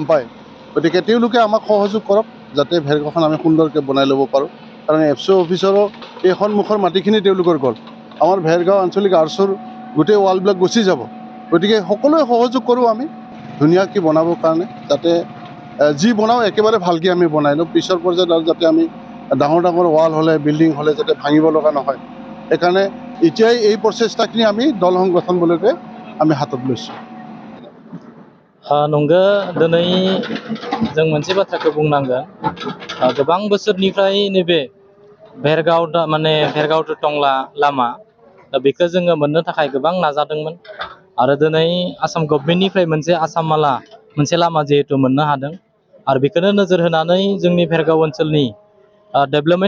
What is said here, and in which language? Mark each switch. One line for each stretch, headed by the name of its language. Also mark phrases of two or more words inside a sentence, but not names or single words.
Assamese: পায় গতিকে তেওঁলোকে আমাক সহযোগ কৰক যাতে ভেৰগাঁওখন আমি সুন্দৰকৈ বনাই ল'ব পাৰোঁ কাৰণ এফচি অফিচৰো এই সন্মুখৰ মাটিখিনি তেওঁলোকৰ গ'ল আমাৰ ভেৰগাঁও আঞ্চলিক আৰ্চৰ গোটেই ৱালবিলাক গুচি যাব গতিকে সকলোৱে সহযোগ কৰোঁ আমি ধুনীয়াকৈ বনাবৰ কাৰণে, যাতে যি বনাওঁ একেবাৰে ভালকৈ আমি বনাই লওঁ, পিছৰ পৰ্যায়ত আৰু যাতে আমি ডাঙৰ ডাঙৰ ৱাল হ'লে বিল্ডিং হ'লে যাতে ভাঙিব লগা নহয়। সেইকাৰণে এতিয়াই এই প্ৰচেষ্টাখিনি আমি দল সংগঠনবিলাকে আমি হাতত লৈছোঁ।
Bodo: नंगौ दिनै जों मोनसे बाथ्राखौ बुंनांगोन गोबां बोसोरनिफ्राय नैबे भेरगाव माने भेरगाव टु टंला लामा दा बेखौ जोङो मोननो थाखाय गोबां नाजादोंमोन आरो दिनै आसाम गभर्नमेन्टनिफ्राय मोनसे आसामाला मोनसे लामा जिहेतु मोननो हादों आरो बेखौनो नोजोर होनानै जोंनि भेरगाव ओनसोलनि डेभेलपमेन्ट